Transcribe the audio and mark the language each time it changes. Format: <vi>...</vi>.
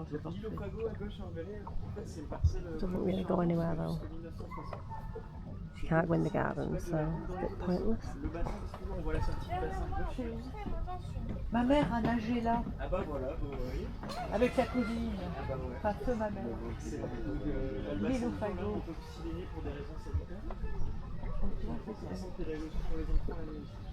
<fr>L'Ilopago à gauche en vallée, en fait, c'est une parcelle.</fr> <en>Doesn't really go anywhere though. You can't go in the garden, so it's a bit pointless.</en> <fr>Le bassin, on voit la sortie du bassin de gauche. Ma mère a nagé là, Ah bah voilà, vous voyez. avec sa cousine. Ah bah ouais. Enfin, feu ma mère. C'est le bassin du Fagot, on peut s'y baigner pour des raisons sanitaires. C'est un centre pédagogique pour les enfants à l'année.</fr>